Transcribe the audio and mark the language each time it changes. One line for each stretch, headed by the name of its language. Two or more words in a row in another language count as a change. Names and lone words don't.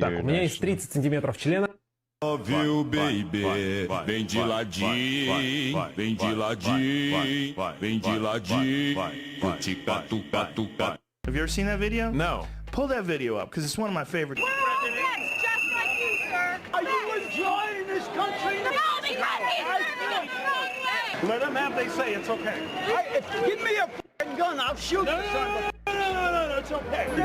Russian: Так, у меня есть 30 сантиметров члена.
Portuguese: Viu, baby? Vem de ladinho, vem de ladinho, vem de ladinho. Tica-tuca-tuca.
English: Have you ever seen that video? No. Pull that video up, because it's one of my favorites. Yes, just like you, sir. Are you enjoying this country? No, Let them have they say, it's okay. Give me a f***ing gun, I'll shoot you, son. No, it's okay.